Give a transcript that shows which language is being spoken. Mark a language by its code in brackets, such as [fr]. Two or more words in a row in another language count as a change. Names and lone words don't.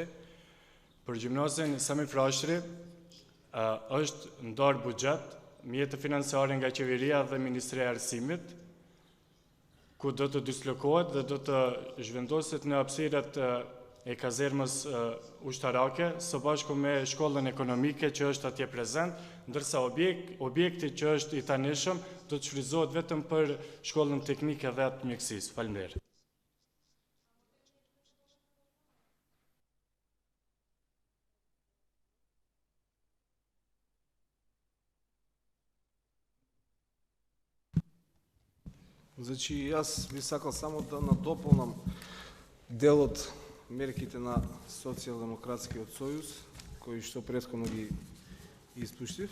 [sq] Për gjimnazin Sami Frashëri është ndarë buxhet, mjete financiare nga qeveria dhe Ministria e Arsimit, ku do të dislokohet dhe do të zhvendoset në hapësirat e kazermës ushtarake, së bashku me shkollën ekonomike që është atje prezent, ndërsa objekti që është i tanishëm do të shfrytëzohet vetëm për shkollën teknike dhe atë mjekësisë. Faleminderit. [mk] Значи, јас би сакал само да надополнам делот мерките на Социјалдемократскиот сојуз, кои што претходно ги испуштив.